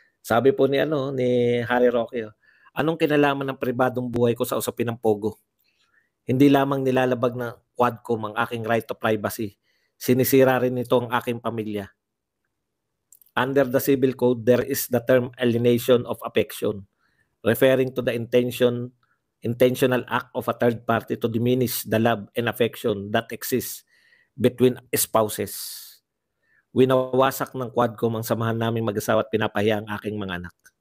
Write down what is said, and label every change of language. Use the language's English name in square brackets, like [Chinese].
[Filipino] Sabi po ni Harry Roque, anong kinalaman ng pribadong buhay ko sa usapin ng Pogo? Hindi lamang nilalabag na Quadcom ang aking right to privacy. Sinisira rin nito ang aking pamilya. [English] Under the Civil Code, there is the term alienation of affection, referring to the intentional act of a third party to diminish the love and affection that exists between spouses. [Filipino] Winawasak ng Quadcom ang samahan naming mag-asawa at pinapahiya ang aking mga anak.